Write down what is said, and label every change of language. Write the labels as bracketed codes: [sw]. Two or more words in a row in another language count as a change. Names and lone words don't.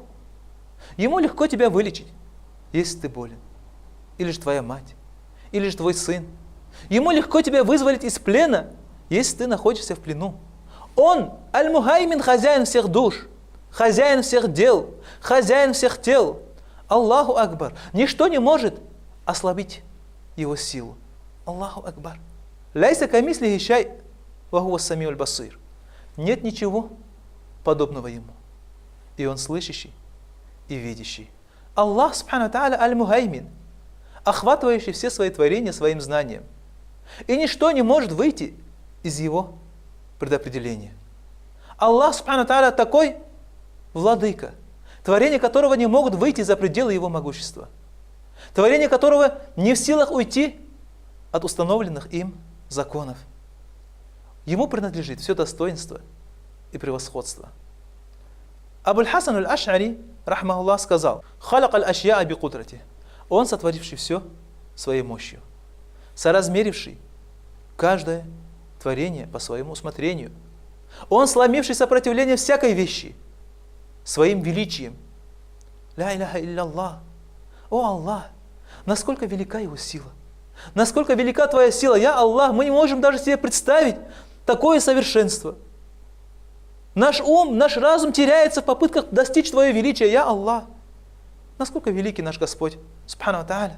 [ru] Ему легко тебя вылечить, если ты болен, или же твоя мать, или же твой сын. Ему легко тебя вызволить из плена, если ты находишься в плену. Он, Аль-Мухаймин, хозяин всех душ, хозяин всех дел, хозяин всех тел. [ar] الله أكبر. [ru] Ничто не может ослабить его силу. [ar] الله أكبر. ليس كمثله شيء وهو السميع البصير. [ru] Нет ничего подобного ему. И он слышащий и видящий. [ar] الله سبحانه وتعالى المهيمن, [ru] охватывающий все свои творения своим знанием. И ничто не может выйти из его предопределения. Аллах [ar] سبحانه وتعالى [ru] такой владыка, творения которого не могут выйти за пределы его могущества, творения которого не в силах уйти от установленных им законов. Ему принадлежит все достоинство и превосходство. Абуль-Хасан аль-Аш'ари, рахмахуллах, сказал: [ar] «خلق الأشياء بقدرته». [ru] Он, сотворивший все своей мощью, соразмеривший каждое творение по своему усмотрению. Он, сломивший сопротивление всякой вещи своим величием. [ar] لا إله إلا الله. [ru] О Аллах, насколько велика его сила, насколько велика твоя сила. [ar] يا الله, [ru] мы не можем даже себе представить такое совершенство. Наш ум, наш разум теряется в попытках достичь твое величие. [ar] يا الله, [ru] насколько великий наш Господь [ar] سبحانه وتعالى.